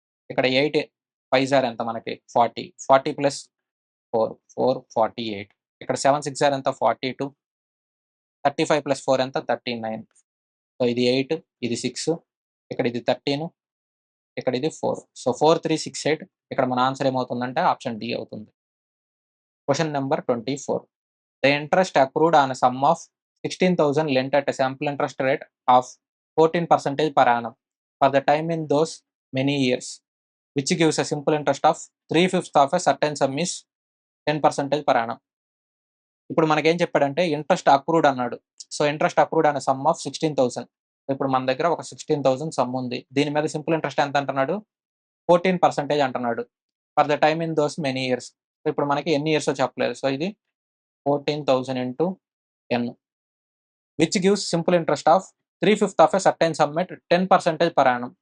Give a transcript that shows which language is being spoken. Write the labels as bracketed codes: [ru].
[te] ఇక్కడ 8 5 ఆర్ ఎంత మనకి? 40. 40 ప్లస్ 4, 48. ఇక్కడ 7 6 ఆర్ ఎంత? 42. 35 ప్లస్ 4 ఎంత? 39. సో, ఇది 8, ఇది 6, ఇక్కడ ఇది 13, ఇక్కడ ఇది 4. సో, 4, 3, 6, 8. ఇక్కడ మన ఆన్సర్ ఏమవుతుందంటే ఆప్షన్ డి అవుతుంది. [en] Question number 24. The interest accrued on a sum of 16,000 lent at a sample interest rate of 14% per annum for the time in those many years, which gives a simple interest of 3/5 of a certain sum is 10% per annum. [te] ఇప్పుడు మనకేం చెప్పాడంటే interest accrued అన్నాడు. So, interest accrued అనే some of 16,000. ఇప్పుడు మన దగ్గర ఒక 16,000 some ఉంది. దీని మీద సింపుల్ ఇంట్రెస్ట్ ఎంత అంటున్నాడు? 14% అంటున్నాడు. [en] For the time in those many years. [te] So, ఇప్పుడు మనకి ఎన్ని ఇయర్సో చెప్పలేదు. సో, ఇది [en] 14,000 into n which gives simple interest of 3/5 of a certain sum at 10% per annum.